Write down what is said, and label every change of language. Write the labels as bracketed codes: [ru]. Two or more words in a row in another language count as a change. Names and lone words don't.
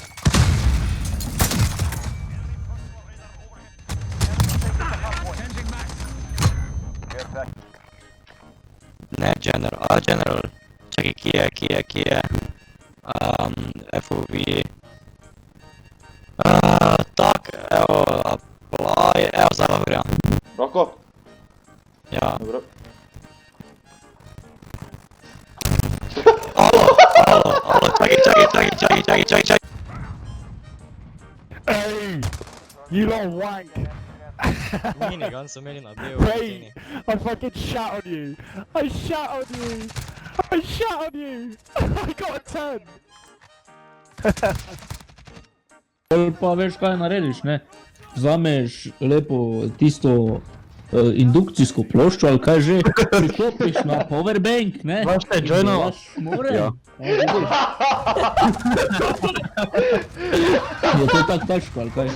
[en] Changing max. [sl] Ne, general. Čakaj, kje je? FOV. Tak, evo, apply, evo, zdaj lahko grem. Roko? Ja. Dobro. Alo, čakaj. [en] Hey, you don't wank. [sl] Minigun so imeli na delu. [en] Hey, I fucking shot on you. I shot on you. I got a 10. [sl] Pol pa veš kaj narediš, ne? Vzameš lepo tisto indukcijsko ploščo ali kaj že, priklopiš na powerbank, ne? Znaš kaj, joinal? Daš more. Ja. Vidiš. Je to tak težko ali kaj?